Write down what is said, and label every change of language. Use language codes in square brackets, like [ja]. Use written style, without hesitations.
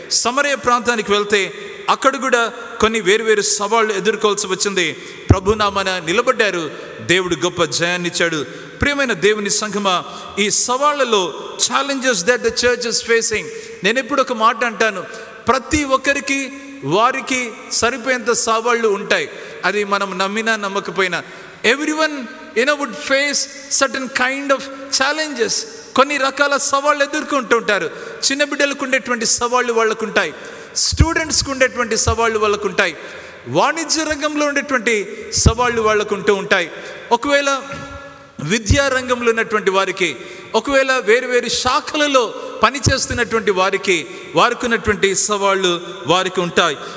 [te] సమరయ ప్రాంతానికి వెళ్తే అక్కడ కూడా కొన్ని వేరు సవాళ్ళు ఎదుర్కోవాల్సి వచ్చింది. ప్రభునామాన నిలబడ్డారు, దేవుడు గొప్ప జయాన్ని ఇచ్చాడు. ప్రియమైన దేవుని సంఘమా, ఈ సవాళ్లలో [en] challenges that the church is facing, [te] నేను ఎప్పుడు ఒక మాట అంటాను, ప్రతి ఒక్కరికి వారికి సరిపోయేంత సవాళ్ళు ఉంటాయి. అది మనం నమ్మినా నమ్మకపోయినా [en] Everyone would face certain kind of challenges. [te] కొన్ని రకాల సవాళ్ళు ఎదుర్కొంటూ ఉంటారు. చిన్న బిడ్డలకు ఉండేటువంటి సవాళ్ళు వాళ్ళకు ఉంటాయి, స్టూడెంట్స్కి ఉండేటువంటి సవాళ్ళు వాళ్ళకు ఉంటాయి, వాణిజ్య రంగంలో ఉండేటువంటి సవాళ్ళు వాళ్ళకు ఉంటూ ఉంటాయి. ఒకవేళ విద్యా రంగంలో ఉన్నటువంటి వారికి, ఒకవేళ వేరు శాఖలలో పనిచేస్తున్నటువంటి వారికి ఉన్నటువంటి సవాళ్ళు వారికి ఉంటాయి.